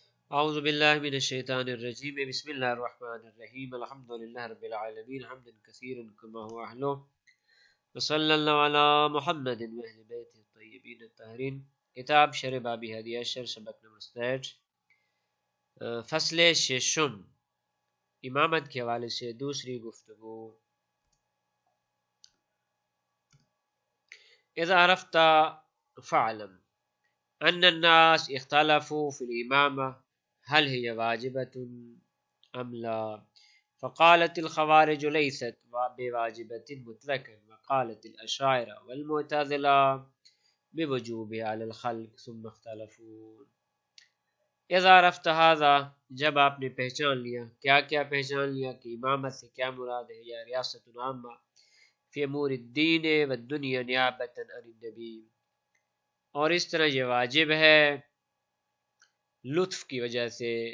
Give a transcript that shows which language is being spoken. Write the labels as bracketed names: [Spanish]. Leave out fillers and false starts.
[Arabic] اعوذ باللہ من الشیطان الرجیم بسم اللہ الرحمن الرحیم الحمد للہ رب العالمین حمدا کثیرا کما هو اہلہ وصلی اللہ علی محمد و اہل بیت الطیبین الطاہرین. [Urdu] کتاب شرح باب ہادی عشر سبق نمبر 67 فصل ششم امامت کے حوالے سے دوسری گفتگو. [Arabic] اذا عرفت فاعلم ان الناس اختلفوا في الامامة هل هي واجبة ام لا، فقالت الخوارج ليست بواجبة مطلقا، وقالت الاشاعرة والمعتزلة بوجوبها على الخلق ثم اختلفوا. اذا عرفت هذا، [Urdu] جب آپ نے پہچان لیا، کیا پہچان لیا کہ امامت سے کیا مراد ہے، یا [Arabic] ریاست عامہ فی امور الدین والدنیا نیابۃ عن النبی، [Urdu] اور اس طرح یہ واجب ہے لطف کی وجہ سے.